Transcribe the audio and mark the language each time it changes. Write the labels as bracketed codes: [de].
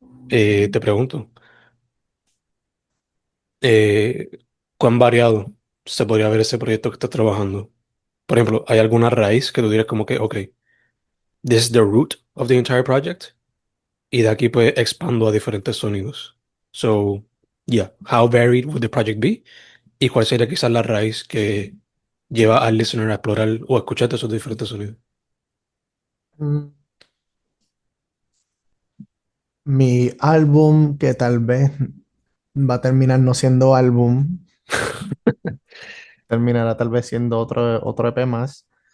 [es] te pregunto, eh, ¿cuán variado se podría ver ese proyecto que estás trabajando? Por ejemplo, ¿hay alguna raíz que tú dirías como que, ok, [en] this is the root of the entire project? [es] Y de aquí pues expando a diferentes sonidos. [en] So, yeah, how varied would the project be? [es] ¿Y cuál sería quizás la raíz que lleva al listener a explorar o a escuchar esos diferentes sonidos? Mm, Mi álbum, que tal vez va a terminar no siendo álbum, terminará tal vez siendo otro EP más.